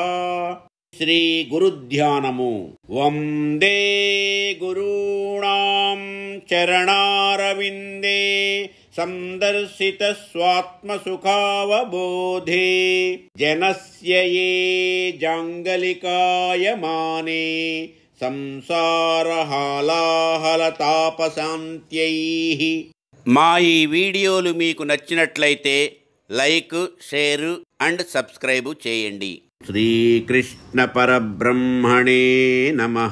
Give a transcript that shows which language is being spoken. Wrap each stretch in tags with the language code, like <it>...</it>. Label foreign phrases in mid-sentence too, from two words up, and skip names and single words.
<sa>श्री गुरुध्यानमु। वंदे गुरूणां चरणारविन्दे संदर्शित स्वात्मसुखावबोधे जनस्य ये जाङ्गलिकायमाने సంసారహాలాహలతాపశాంత్యైః।</sa> <te>మా ఈ వీడియోలు మీకు నచ్చినట్లయితే</te> <en>like, share and subscribe</en> <te>చేయండి।</te> <sa>శ్రీకృష్ణ పరబ్రహ్మణే నమః।</sa>